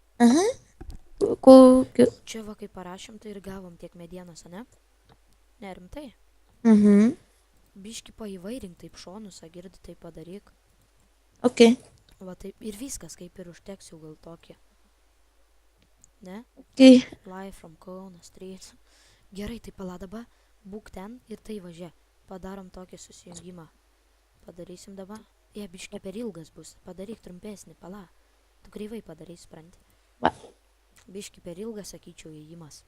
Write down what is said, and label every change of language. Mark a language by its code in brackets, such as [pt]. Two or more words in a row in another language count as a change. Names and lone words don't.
[lt] Kokiu. Čia va, kai parašėm, tai ir gavom tiek medienos, ne? Ne, rimtai. Biški paįvairink taip šonus, girdi, tai padaryk. Ok. Va, taip ir viskas, kaip ir užteks jau gal tokį. Ne? Ok. [en] Live from Kauno Street. [lt] Gerai, tai pala dabar, būk ten ir tai važia. Padarom tokį susijungimą. Padarysim dabar. Biški per ilgas bus. Padaryk trumpesnį, pala. Tu kreivai padarys, supranti. Va. Biški per ilgas, sakyčiau, įėjimas.